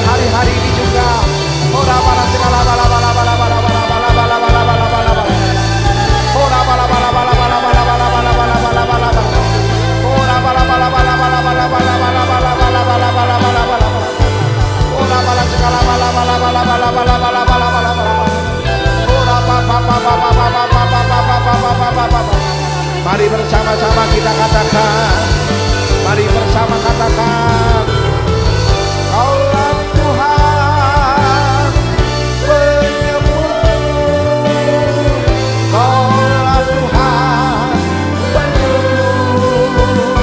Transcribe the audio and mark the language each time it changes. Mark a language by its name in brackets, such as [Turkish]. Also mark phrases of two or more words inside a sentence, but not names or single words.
[Indonesian] hari ini juga. Ora bala segala bala bala bala bala bala bala bala bala bala bala bala. Ora bala bala bala bala bala bala bala bala bala bala bala. Ora bala bala bala bala bala bala bala bala bala bala bala bala bala. Ora bala segala bala bala bala bala bala bala bala bala bala. Ora pa pa pa pa pa pa pa pa pa pa pa pa pa pa. Mari bersama-sama kita katakan. Mari bersama katakan. Kaulah Tuhan penyembuh. Kaulah Tuhan penyembuh.